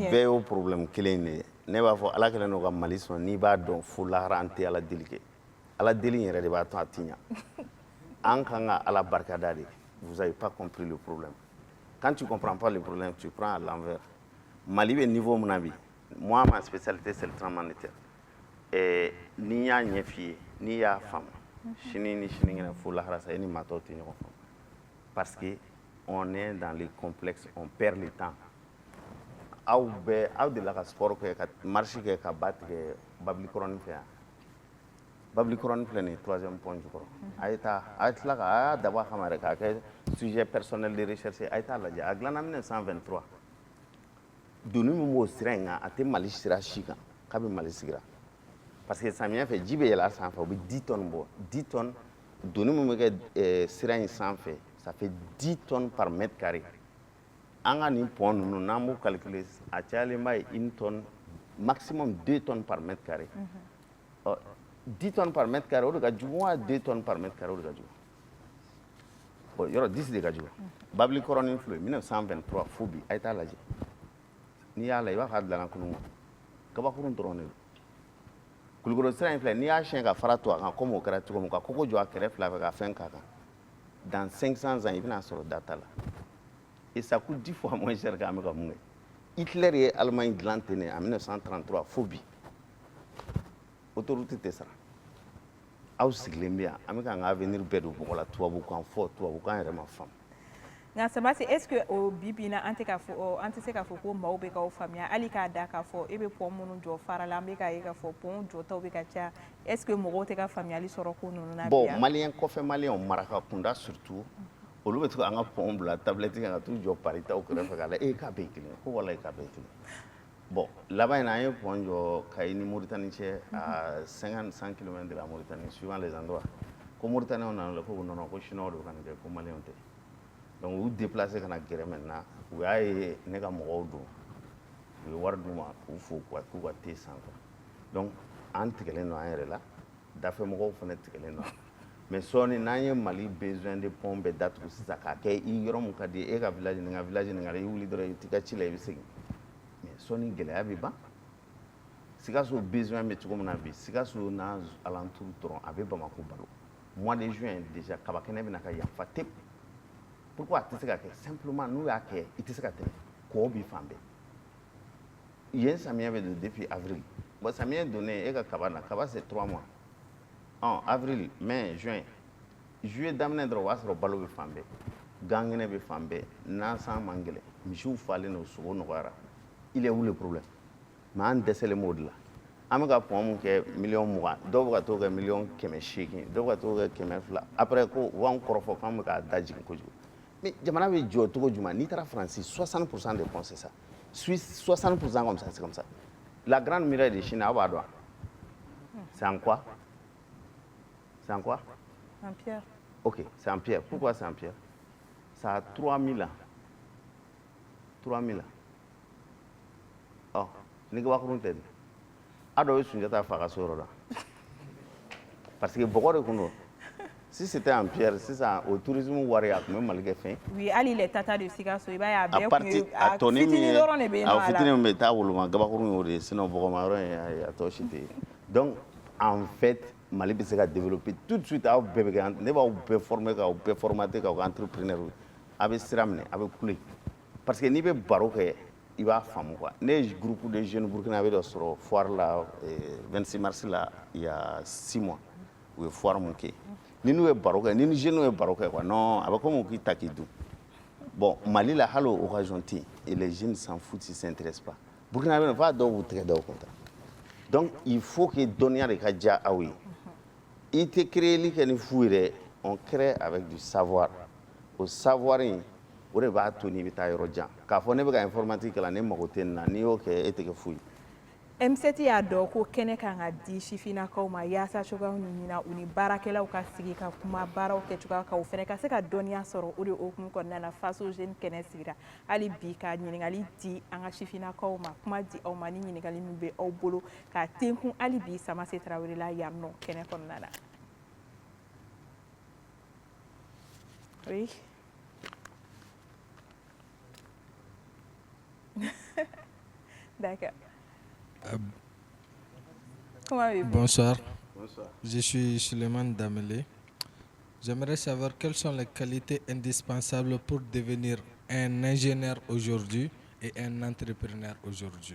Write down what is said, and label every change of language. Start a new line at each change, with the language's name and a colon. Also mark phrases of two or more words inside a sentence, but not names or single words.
Bambara: A bɛɛ y'o problème kelen in de ye ne b'a fɔ ala kɛlen don ka Mali sɔn n'i b'a dɔn fo lahara an tɛ ala deli kɛ ala deli yɛrɛ de b'a to a tɛ ɲɛ an kan ka ala barikada de
French: vous avez pas compris le problème quand tu comprends pas le problème tu prends à l'envers
Bambara: Mali bɛ niveau min na bi
French: moi ma spécialité c'est le tremblement de terre
Bambara: n'i y'a ɲɛ f'i ye n'i y'a faamu sini ni sinikɛnɛ fo lahara sa e ni maa tɔw tɛ ɲɔgɔn faamu
French: parce que on est dans les complexes on perd le temps
Bambara: aw delila ka sport kɛ ka marche kɛ ka ba tigɛ Babilikɔrɔni fɛ yan Babilikɔrɔni filɛ nin ye 3e point jukɔrɔ a ye tila ka a y'a dabɔ a kama yɛrɛ k'a kɛ
French: sujet personnel de recherche
Bambara: a ye t'a lajɛ a dilanna 1923 doni min b'o sira in kan a tɛ Mali sira si kan k'a bɛ Mali sigira
French: parce que
Bambara: samiyɛ fɛ ji bɛ yɛlɛ a sanfɛ u bɛ 10 tonnes bɔ 10 tonnes doni min bɛ kɛ sira in sanfɛ
French: ça fait 10 tonnes par mètre carré
Bambara: an ka nin pont ninnu n'an b'o calculer a cayalenba ye 1
French: tonne maximum 2 tonnes par mètre carré
Bambara: 10
French: tonnes par mètre carré
Bambara: o de ka jugu wa 2
French: tonnes par mètre carré
Bambara: o de ka jugu bon yɔrɔ 10 de ka jugu Babilikɔrɔni filɛ 1923 fo bi a ye t'a lajɛ n'i y'a la i b'a fɔ a dilanna kunun kabakurun dɔrɔn de don Kulukɔrɔ sira in filɛ n'i y'a siɲɛ ka fara to a kan comme o kɛra cogo min ka koko jɔ a kɛrɛ fila fɛ ka fɛn k'a kan
French: dans 500 ans
Bambara: i bɛna sɔrɔ data la
French: et ça coûte 10 fois moins cher
Bambara: k'an bɛ ka mun kɛ Hitler ye Allemagne dilan ten en 1933 fo bi autoroute tɛ sara aw sigilen bɛ yan an bɛ k'an ka avenir bɛɛ don bɔgɔ la tubabukan fɔ tubabukan yɛrɛ ma faamu. nka Sabasi
French: est ce que
Bambara: o bibi na an tɛ se k'a fɔ ko maaw bɛ k'aw faamuya hali k'a da k'a fɔ e bɛ pont minnu jɔ fara la an bɛ k'a ye k'a fɔ pont jɔtaw bɛ ka caya
French: est ce que
Bambara: mɔgɔw tɛ ka faamuyali sɔrɔ ko ninnu na bi bon yan. maliyɛn kɔfɛ maliyɛnw maraka kunda surtout olu bɛ to an ka pont bila tablette kan ka t'u jɔ Paris taw kɛrɛfɛ k'a lajɛ k'a bɛɛ ye kelen ko walayi k'a bɛɛ ye kelen. Bon, laban in na an ye pont jɔ Kayi ni Mauritanie cɛ
French: à 50-100 km de la Mauritanie suivant les endroits.
Bambara: Ko Mauritaniens nana la ko
French: non non
Bambara: ko chinois do kan kɛ ko maliyɛnw tɛ. Donc u déplacé kana gɛrɛ maintenant u y'a ye ne ka mɔgɔw don u ye wari d'u ma k'u fo k'u ka thé san quoi. Donc an tigɛlen don an yɛrɛ la dafɛ mɔgɔw fana tigɛlen don mais sɔɔni n'an ye Mali
French: besoin de pont
Bambara: bɛɛ datugu sisan k'a kɛ i yɔrɔ mun ka di e ka village ni n ka village nin ka i wuli dɔrɔn i t'i ka ci la i bɛ segin mais sɔɔni gɛlɛya bɛ ban Sikaso besoin bɛ cogo min na bi Sikaso n'a alentour dɔrɔn a bɛ Bamako balo
French: mois de juin déjà
Bambara: kaba kɛnɛ bɛna ka yafa tep.
French: Pourquoi tu sais que simplement nous
Bambara: y'a kɛ i tɛ se ka tɛmɛ kɔ bi fan bɛɛ yen samiyɛ bɛ don
French: depuis avril bon
Bambara: samiyɛ donnen e ka kaba na kaba
French: c'est 3 mois avril mai juin juillet
Bambara: daminɛ dɔrɔn o b'a sɔrɔ balo bɛ fan bɛɛ gangɛnɛ bɛ fan bɛɛ nasan man gɛlɛn misiw falen don sogo nɔgɔyara
French: il est où le problème mais
Bambara: an dɛsɛlen b'o de la an bɛ ka pont mun kɛ 20 dɔw bɛ ka t'o kɛ 800 dɔw bɛ ka t'o kɛ 200 après ko u b'an kɔrɔfɔ k'an bɛ k'a da jigin kojugu.
French: Mais
Bambara: jamana bɛ jɔ cogo jumɛn n'i taara
French: Faransi 60% des ponts c'est ça Suisse 60% comme ça c'est comme ça la grande muraille de Chine
Bambara: aw b'a dɔn
French: c'est en quoi En pierre. Ok c'est en pierre pourquoi c'est en pierre ça a 3000 ans
Bambara: ni gabakurun tɛ a dɔw ye Sunjata fa ka so yɔrɔ la
French: parce que
Bambara: bɔgɔ de kun don.
French: Si c'était en pierre, si ça au tourisme
Bambara: wari a tun bɛ Mali kɛ fɛn. Oui, hali
French: les tata de
Bambara: Sikaso i b'a ye a bɛɛ kun ye a fitinin dɔrɔn de bɛ yen nɔ a la. A fitinin min bɛ taa woloma gabakurun y'o de ye sinon bɔgɔma yɔrɔ in a tɔ si tɛ yen.
French: Donc en fait
Bambara: Mali bɛ se ka
French: développer tout de suite
Bambara: aw bɛɛ bɛ kɛ ne b'aw bɛɛ former k'aw bɛɛ formater k'aw kɛ entrepreneur ye a bɛ sira minɛ a bɛ kule
French: parce que
Bambara: n'i bɛ baro kɛ i b'a faamu quoi ne ye
French: groupe de jeunes burkinabé
Bambara: dɔ sɔrɔ foire la 26 mars la
French: il y a 6 mois
Bambara: u ye foire mun kɛ. Ni n'u ye baro kɛ ni ni jeunes ye baro kɛ quoi non a bɛ komi k'i ta k'i dun bon Mali la hali o occasion tɛ yen
French: et les jeunes s'en foutent ils s'intéressent pas
Bambara: Burkina bɛ f'a dɔw b'u tɛgɛ da o kun
French: donc il faut que
Bambara: dɔnniya de ka diya aw ye i tɛ créeli kɛ ni fu yɛrɛ
French: on crée avec du savoir
Bambara: o savoir in o de b'a to n'i bɛ taa yɔrɔ jan k'a fɔ ne bɛ ka informatique kalan ne mago tɛ nin na n'i y'o kɛ e tɛ kɛ fu ye. M7 y'a dɔn ko kɛnɛ kan ka di sifinnakaw ma yaasa cogoyaw ɲinina u ni baarakɛlaw ka sigi ka kuma baaraw kɛcogoya kan u fɛnɛ ka se ka dɔnniya sɔrɔ o de hukumu kɔnɔna na faso jeune kɛnɛ sigira hali bi ka ɲininkali di an ka sifinnakaw ma kuma di aw ma ni ɲininkali min bɛ aw bolo ka tenkun hali bi Samase Tarawele la yan nɔ kɛnɛ kɔnɔna na.
French: Oui. D'accord. Bonsoir. Je suis Suleiman Damele. J'aimerais savoir quelles sont les qualités indispensables pour devenir un ingénieur aujourd'hui et un entrepreneur aujourd'hui.